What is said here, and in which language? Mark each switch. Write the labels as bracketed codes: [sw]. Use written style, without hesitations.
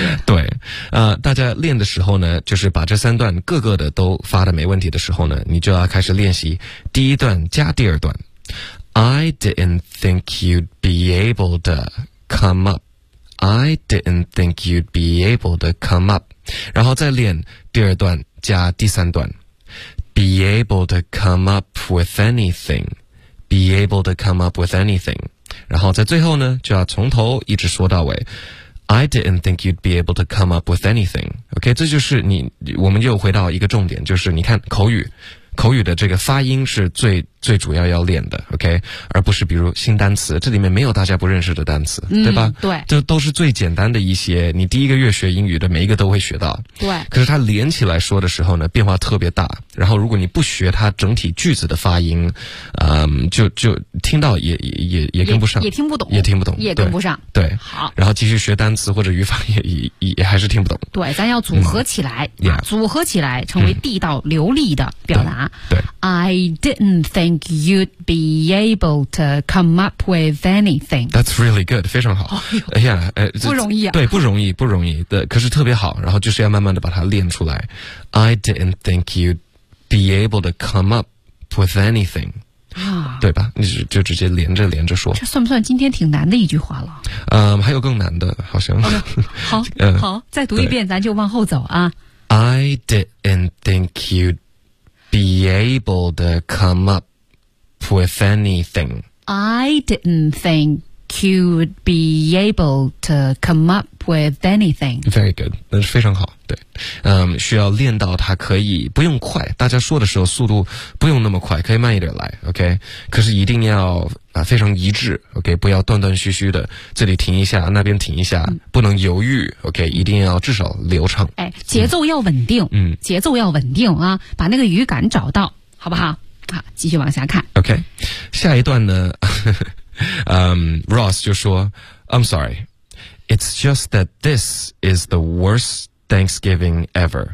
[zh] 对，大家练的时候呢，就是把这三段各个的都发的没问题的时候呢，你就要开始练习第一段加第二段。 [en] I didn't think you'd be able to come up. I didn't think you'd be able to come up. [zh] 然后再练第二段加第三段。 [en] Be able to come up with anything. Be able to come up with anything. [zh] 然后在最后呢就要从头一直说到尾。 [en] I didn't think you'd be able to come up with anything. [zh] OK， 这就是你，我们又回到一个重点，就是你看口语的这个发音是最主要要练的 ,OK? 而不是比如新单词，这里面没有大家不认识的单词、对吧，对。这都是最简单的一些，你第一个月学英语的每一个都会学到。对。可是它连起来说的时候呢变化特别大。然后如果你不学它整体句子的发音就听到也跟不上。也听不懂。也听不懂。也跟不上。对。好。然后继续学单词或者语法也还是听不懂。对，咱要组合起来。组合起来成为地道流利的表达。对。 [en] I didn't think you'd be able to come up with anything. That's really good. [zh] 非常好。哎呀，不容易啊。对，不容易，不容易。对，可是特别好。然后就是要慢慢的把它练出来。 [en] I didn't think you'd be able to come up with anything. 啊， [zh] 对吧？你就直接连着说。这算不算今天挺难的一句话了？还有更难的，好像。 Okay, 好好，再读一遍，咱就往后走啊。 [en] I didn't think you'd be able to come up with anything. I didn't think you'd be able to come up with anything. Very good. [zh] 那是非常好。对。需要练到它可以不用快，大家说的时候速度不用那么快，可以慢一点来， OK? 可是一定要非常一致， OK? 不要断断续续的，这里停一下那边停一下、不能犹豫， OK? 一定要至少流畅。哎，节奏要稳定，节奏要稳定啊，把那个语感找到，好不好？好，继续往下看。 [en] OK? [zh] 下一段呢 [en] Ross [zh] 就说 [en] I'm sorry, it's just that this is the worst Thanksgiving ever.